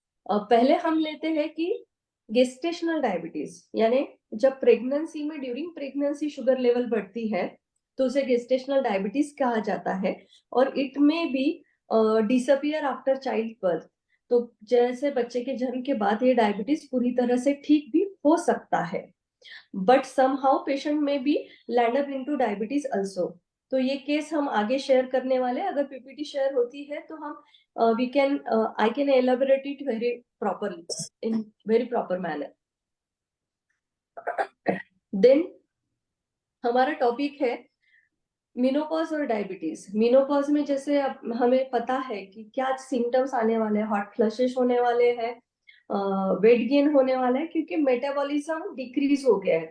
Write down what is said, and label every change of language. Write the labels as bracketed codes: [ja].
[hi] पहले हम लेते हैं कि गेस्टेशनल डायबिटीज, यानी जब प्रेगनेंसी में ड्यूरिंग प्रेगनेंसी शुगर लेवल बढ़ती है तो उसे गेस्टेशनल डायबिटीज कहा जाता है. [en] और it may be disappear after child birth. [hi] तो जैसे बच्चे के जन्म के बाद ये डायबिटीज पूरी तरह से ठीक भी हो सकता है, [en] But somehow patient may be land up into diabetes also. [hi] तो ये केस हम आगे शेयर करने वाले. अगर पीपीटी शेयर होती है तो हम [en] we can I can elaborate it very properly in very proper manner. [hi] Then हमारा टॉपिक है मेनोपॉज और डायबिटीज. मेनोपॉज में जैसे अब हमें पता है कि क्या सिम्टम्स आने वाले हैं. हॉट फ्लशेस होने वाले हैं, वेट गेन होने वाला है क्योंकि मेटाबॉलिज्म डिक्रीज हो गया है.